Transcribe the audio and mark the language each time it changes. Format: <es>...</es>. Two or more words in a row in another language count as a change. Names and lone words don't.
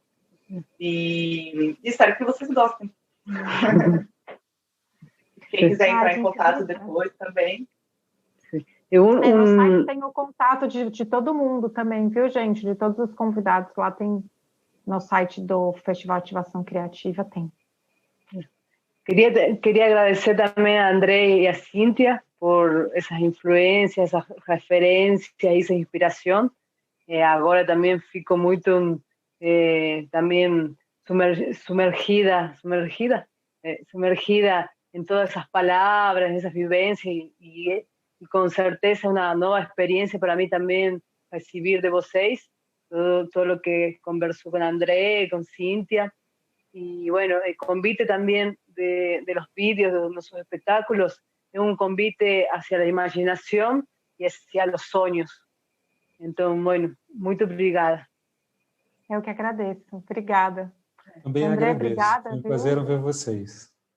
<pt>E espero que vocês gostem. Quem quiser entrar em contato depois também. No site tem o contato de todo mundo também, viu, gente? De todos os convidados. Lá tem, no site do Festival Ativação Criativa, tem.</pt> <es>Quería agradecer también a André y a Cintia por esas influencias, esas referencias y esa inspiración. Ahora también</es> <pt>fico muito</pt> <es>también sumergida en todas esas palabras, esas vivencias y con certeza una nueva experiencia para mí también recibir de vocês todo lo que conversó con André, con Cintia. Y bueno, el convite también de los vídeos, de nuestros espectáculos, es un convite hacia la imaginación y hacia los sueños.</es> <pt>Então, bueno, muito obrigada. Eu que agradeço. Obrigada. Também André, agradeço. obrigada. Foi um prazer ver vocês.</pt>